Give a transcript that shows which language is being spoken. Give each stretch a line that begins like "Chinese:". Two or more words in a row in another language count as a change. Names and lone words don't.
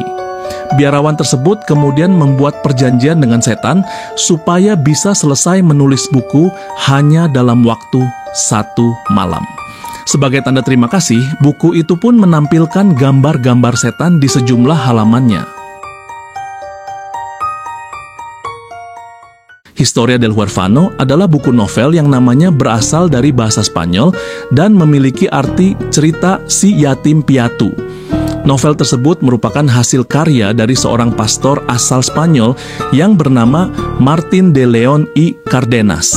Indonesian: Biarawan tersebut kemudian membuat perjanjian dengan setan supaya bisa selesai menulis buku hanya dalam waktu 1 malam. Sebagai tanda terima kasih, buku itu pun menampilkan gambar-gambar setan di sejumlah halamannya. Historia del Huérfano adalah buku novel yang namanya berasal dari bahasa Spanyol dan memiliki arti cerita si yatim piatu. Novel tersebut merupakan hasil karya dari seorang pastor asal Spanyol yang bernama Martín de León y Cárdenas.